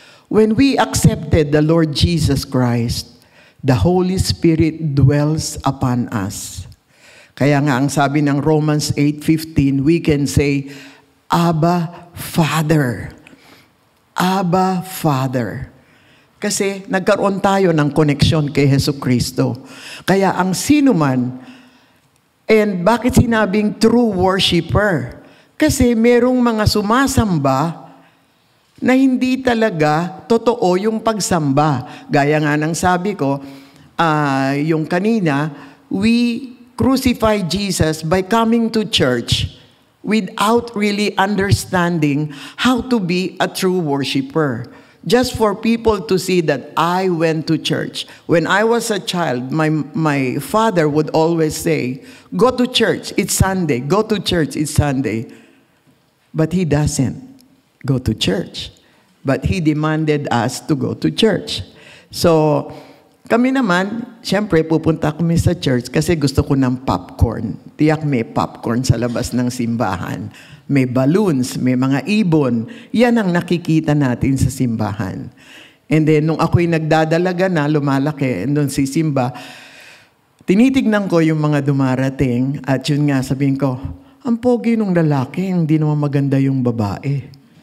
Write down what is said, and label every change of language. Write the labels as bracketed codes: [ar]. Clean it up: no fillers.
[en] When we accepted the Lord Jesus Christ, the Holy Spirit dwells upon us. [tl] Kaya nga ang sabi ng Romans 8:15, [en] we can say, [tl] Abba, Father. Abba, Father. Kasi nagkaroon tayo ng koneksyon kay Jesucristo. Kaya ang sino man, and bakit sinabing true worshiper? Kasi merong mga sumasamba na hindi talaga totoo yung pagsamba. Gaya nga ng sabi ko, yung kanina, [en] we crucify Jesus by coming to church without really understanding how to be a true worshiper. Just for people to see that I went to church. When I was a child, my father would always say, go to church, it's Sunday. Go to church, it's Sunday. But he doesn't go to church. But he demanded us to go to church. [tl] So, kami naman, siyempre pupunta kami sa church kasi gusto ko ng popcorn. Tiyak may popcorn sa labas ng simbahan. May balloons, may mga ibon. Yan ang nakikita natin sa simbahan. And then, nung ako'y nagdadalaga na, lumalaki, doon si Simba, tinitignan ko yung mga dumarating at yun nga, sabihin ko, ang pogi nung lalaki, hindi naman maganda yung babae.